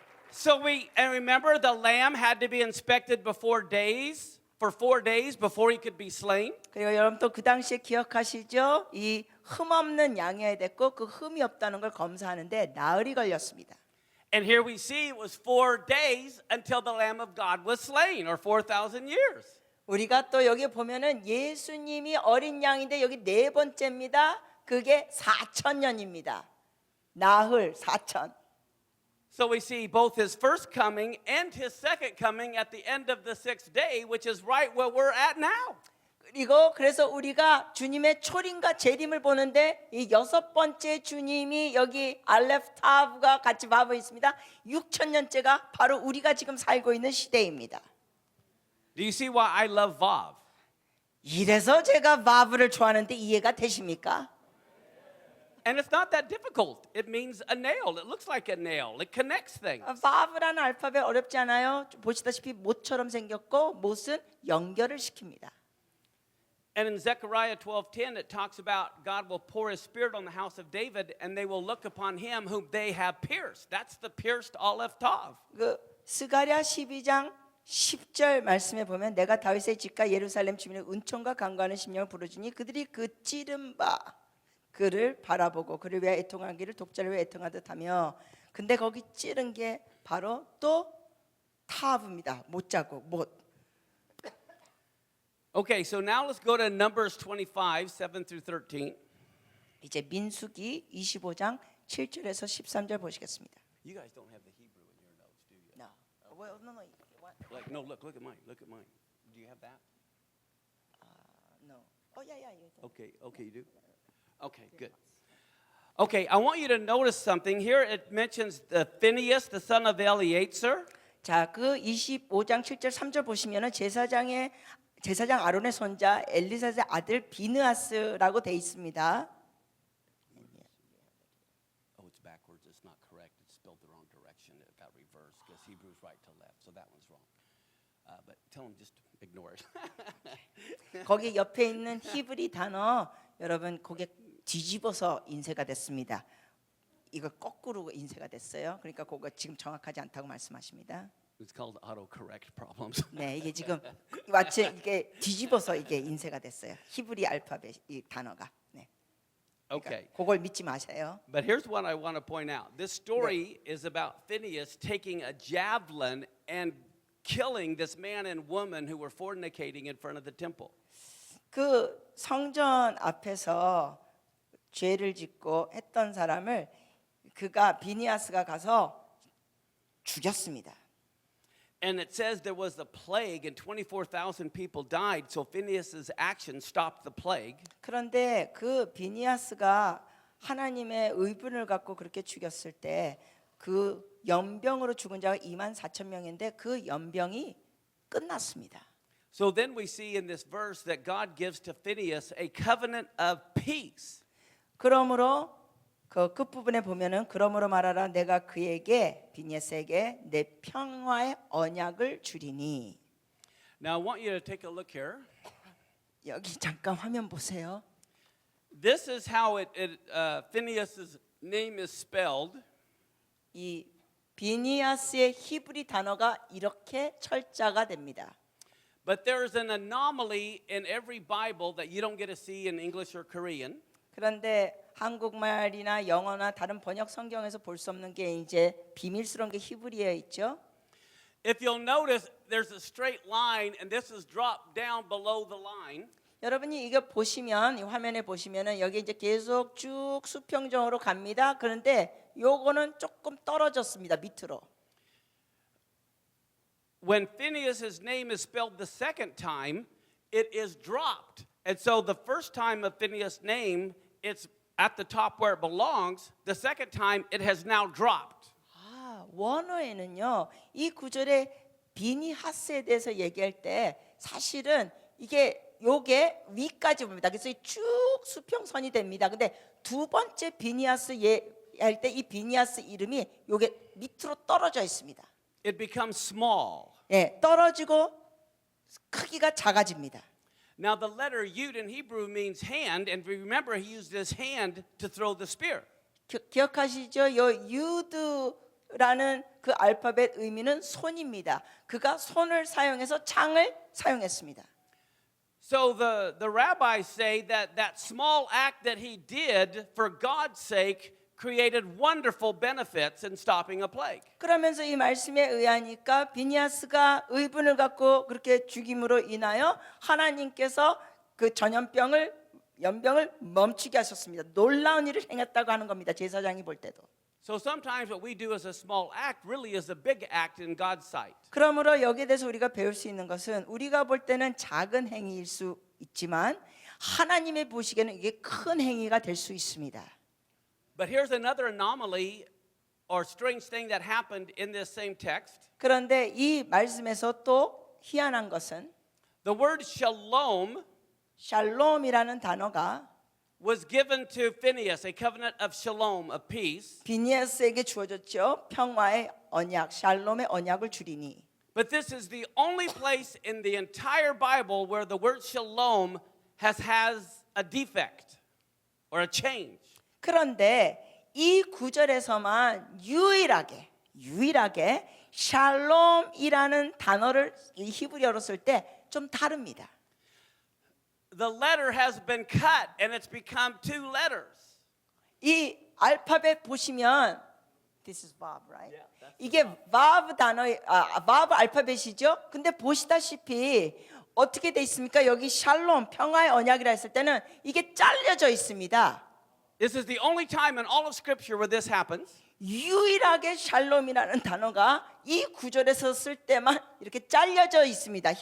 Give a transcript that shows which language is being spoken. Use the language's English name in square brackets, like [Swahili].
[English] So and remember the lamb had to be inspected before days for 4 days before he could be slain. [Korean] 그리고 여러분 또 그 당시에 기억하시죠? 이 흠없는 양이어야 됐고 그 흠이 없다는 걸 검사하는데 나흘이 걸렸습니다. [English] And here we see it was 4 days until the Lamb of God was slain, or 4,000 years. [Korean] 우리가 또 여기 보면은 예수님이 어린 양인데 여기 네 번째입니다. 그게 4,000년입니다. 나흘 4,000. [English] So we see both his first coming and his second coming at the end of the 6th day, which is right where we're at now. [Korean] 그리고 그래서 우리가 주님의 초림과 재림을 보는데 이 여섯 번째 주님이 여기 알렙 타브가 같이 바보 있습니다. 6,000년째가 바로 우리가 지금 살고 있는 시대입니다. [English] Do you see why I love Vav? [Korean] 이래서 제가 바브를 좋아하는데 이해가 되십니까? [English] And it's not that difficult. It means a nail. It looks like a nail. It connects things. [Korean] 바브라는 알파벳 어렵지 않아요. 보시다시피 못처럼 생겼고 못은 연결을 시킵니다. [English] And in Zechariah 12:10, it talks about God will pour his spirit on the house of David, and they will look upon him whom they have pierced. That's the pierced Aleph Tav. [Korean] 그 스가랴 12장 10절 말씀에 보면 내가 다윗의 집과 예루살렘 주민의 은총과 강구하는 심령을 부르주니 그들이 그 찌른 바 그를 바라보고 그를 위하여 애통하기를 독자를 위해 애통하듯 하며 근데 거기 찌른 게 바로 또 타브입니다. 못 자국 못. [English] Okay, so now let's go to Numbers 25, 7 through 13. [Korean] 이제 민수기 25장 7절에서 13절 보시겠습니다. [English] You guys don't have the Hebrew in your notes, do you? No. Well, no. Like, no, look at mine. Look at mine. Do you have that? No. Oh, yeah. Okay, you do? Okay, good. Okay, I want you to notice something. Here it mentions the Phinehas, the son of Eleazar. [Korean] 자, 그 25장 7절 3절 보시면은 제사장 아론의 손자 엘리사의 아들 비느하스라고 돼 있습니다. [English] Oh, it's backwards. It's not correct. It's spelled the wrong direction. It got reversed because Hebrew's right to left, so that one's wrong. But tell them just ignore it. [Korean] 거기 옆에 있는 히브리 단어 여러분 고개 뒤집어서 인쇄가 됐습니다. 이거 거꾸로 인쇄가 됐어요. 그러니까 그거 지금 정확하지 않다고 말씀하십니다. [English] It's called autocorrect problems. [Korean] 네, 이게 지금 마치 이게 뒤집어서 이게 인쇄가 됐어요. 히브리 알파벳 이 단어가. 네. [English] Okay. [Korean] 그걸 믿지 마세요. [English] But here's what I want to point out. This story is about Phinehas taking a javelin and killing this man and woman who were fornicating in front of the temple. [Korean] 그 성전 앞에서 죄를 짓고 했던 사람을 그가 비니아스가 가서 죽였습니다. [English] And it says there was a plague and 24,000 people died. So Phinehas's action stopped the plague. [Korean] 그런데 그 비니아스가 하나님의 의분을 갖고 그렇게 죽였을 때 그 연병으로 죽은 자가 24,000명인데 그 연병이 끝났습니다. [English] So then we see in this verse that God gives to Phinehas a covenant of peace. [Korean] 그러므로 그 끝부분에 보면은 그러므로 말하라 내가 그에게 비니아스에게 내 평화의 언약을 주리니. [English] Now I want you to take a look here. [Korean] 여기 잠깐 화면 보세요. [English] This is how Phinehas's name is spelled. [Korean] 이 비니아스의 히브리 단어가 이렇게 철자가 됩니다. [English] But there is an anomaly in every Bible that you don't get to see in English or Korean. [Korean] 그런데 한국말이나 영어나 다른 번역 성경에서 볼 수 없는 게 이제 비밀스러운 게 히브리어에 있죠. [English] If you'll notice, there's a straight line, and this is dropped down below the line. [Korean] 여러분이 이거 보시면 이 화면에 보시면은 여기 이제 계속 쭉 수평적으로 갑니다. 그런데 요거는 조금 떨어졌습니다. 밑으로. [English] When Phinehas's name is spelled the second time, it is dropped. And so the first time of Phinehas' name, it's at the top where it belongs. The second time, it has now dropped. [Korean] 아, 원어에는요. 이 구절에 비니하스에 대해서 얘기할 때 사실은 요게 위까지 봅니다. 그래서 쭉 수평선이 됩니다. 근데 두 번째 비니하스 할 때 이 비니하스 이름이 요게 밑으로 떨어져 있습니다. [English] It becomes small. [Korean] 예, 떨어지고 크기가 작아집니다. [English] Now, the letter Yud in Hebrew means hand, and remember, he used his hand to throw the spear. [Korean] 기억하시죠? 요 유드 P라는 그 알파벳 의미는 손입니다. 그가 손을 사용해서 창을 사용했습니다. [English] So the rabbis say that that small act that he did for God's sake created wonderful benefits in stopping a plague. [Korean] 그러면서 이 말씀에 의하니까 비니아스가 의분을 갖고 그렇게 죽임으로 인하여 하나님께서 그 연병을 멈추게 하셨습니다. 놀라운 일을 행했다고 하는 겁니다. 제사장이 볼 때도. [English] So sometimes what we do as a small act really is a big act in God's sight. [Korean] 그러므로 여기에 대해서 우리가 배울 수 있는 것은 우리가 볼 때는 작은 행위일 수 있지만 하나님의 보시기에는 이게 큰 행위가 될 수 있습니다. [English] But here's another anomaly or strange thing that happened in this same text. [Korean] 그런데 이 말씀에서 또 희한한 것은 [English] The word shalom [Korean] 샬롬이라는 단어가 [English] was given to Phineas, a covenant of shalom, of peace. [Korean] 비니아스에게 주어졌죠. 평화의 언약, 샬롬의 언약을 주리니. [English] But this is the only place in the entire Bible where the word shalom has a defect or a change. [Korean] 그런데 이 구절에서만 유일하게 샬롬이라는 단어를 이 히브리어로 쓸 때 좀 다릅니다. [English] The letter has been cut and it's become two letters. [Korean] 이 알파벳 보시면 [English] this is Vav, right? Yeah, that's [Korean] 이게 Vav Vav 알파벳이죠. 근데 보시다시피 어떻게 돼 있습니까? 여기 샬롬 평화의 언약이라 했을 때는 이게 잘려져 있습니다. [English] This is the only time in all of Scripture where this happens. [Korean] 유일하게 샬롬이라는 단어가 이 구절에서 쓸 때만 이렇게 잘려져 있습니다.